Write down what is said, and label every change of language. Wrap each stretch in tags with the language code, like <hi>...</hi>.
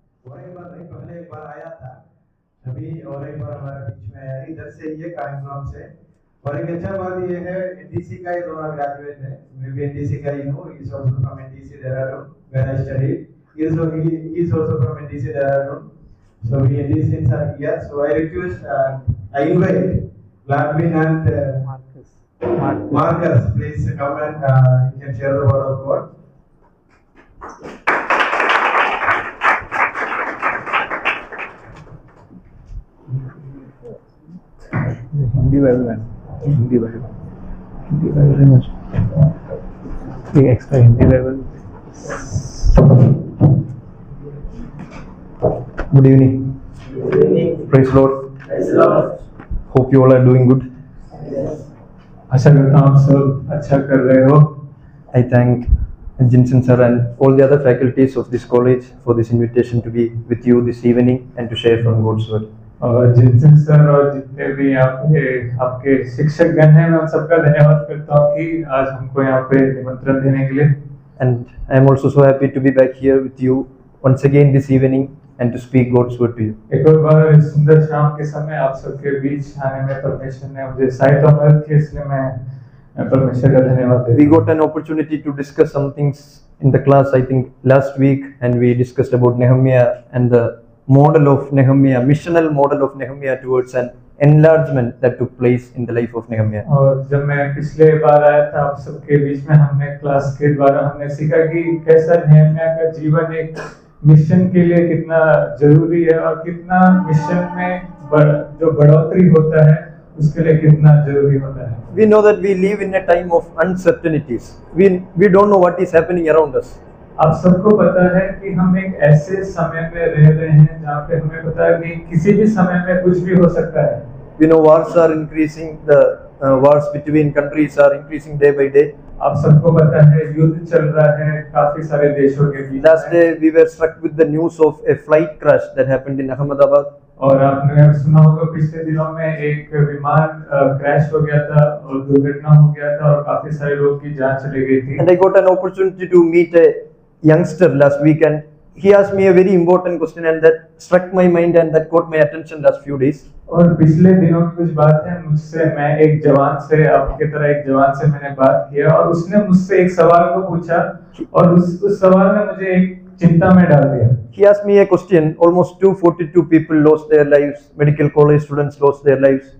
<hi>और एक बार नहीं, पहले एक बार आया था अभी, और एक बार हमारे बीच में आया इधर से, ये कायमराम से। और एक अच्छा बात ये है, एनडीसी का ही दोनों ग्रेजुएट है, मैं भी एनडीसी का ही हूँ।</hi> <en>Is also from NDC Dehradun where I study, he is also from NDC Dehradun. So we NDCs are here. So I request, I invite Gladwin and Marcus, please come and you can share the word of God.</en> <hi>Hindi Bible, Hindi Bible, Hindi Bible एक extra Hindi Bible.</hi> <en>Good evening. Good evening. Praise Lord. Praise the Lord. Hope you all are doing good.</en> <hi>आशा करता हूँ आप सब अच्छा कर रहे हो।</hi> <en>I thank Jinsen sir and all the other faculties of this college for this invitation to be with you this evening and to share from God's word.</en> <hi>और Jinson sir और जितने भी आपके शिक्षक गण हैं, मैं उन सबका धन्यवाद करता हूँ कि आज हमको यहाँ पे निमंत्रण देने के लिए।</hi> <en>And I am also so happy to be back here with you once again this evening and to speak God's word to you.</en> <hi>एक और बार इस सुंदर शाम के समय आप सबके बीच आने में परमेश्वर ने मुझे सहायता मदद की, इसलिए मैं परमेश्वर का धन्यवाद देता हूँ।</hi> <en>We got an opportunity to discuss some things in the class, I think last week, and we discussed about Nehemiah and the model of Nehemiah, missional model of Nehemiah towards an enlargement that took place in the life of Nehemiah.</en> <hi>और जब मैं पिछले बार आया था आप सबके बीच में, हमने क्लास के द्वारा हमने सीखा कि कैसा नेहमिया का जीवन एक मिशन के लिए कितना जरूरी है और कितना मिशन में जो बढ़ोतरी होता है उसके लिए कितना जरूरी होता है।</hi> <en>We know that we live in a time of uncertainties. We don't know what is happening around us.</en> <hi>आप सबको पता है कि हम एक ऐसे समय में रह रहे हैं जहाँ पे हमें पता है कि किसी भी समय में कुछ भी हो सकता है।</hi> <en>We know wars are increasing, the wars between countries are increasing day by day.</en> <hi>आप सबको पता है युद्ध चल रहा है काफी सारे देशों के बीच।</hi> <en>Last day we were struck with the news of a flight crash that happened in Ahmedabad.</en> <hi>और आपने सुना होगा पिछले दिनों में एक विमान क्रैश हो गया था और दुर्घटना हो गया था और काफी सारे लोग की जान चली गई थी।</hi> <en>And I got an opportunity to meet a youngster last week and he asked me a very important question and that struck my mind and that caught my attention last few days.</en> <hi>और पिछले दिनों की कुछ बात है मुझसे, मैं एक जवान से आपके तरह एक जवान से मैंने बात किया और उसने मुझसे एक सवाल को पूछा और उस सवाल ने मुझे एक चिंता में डाल दिया।</hi> <en>He asked me a question. Almost 242 people lost their lives. Medical college students lost their lives.</en>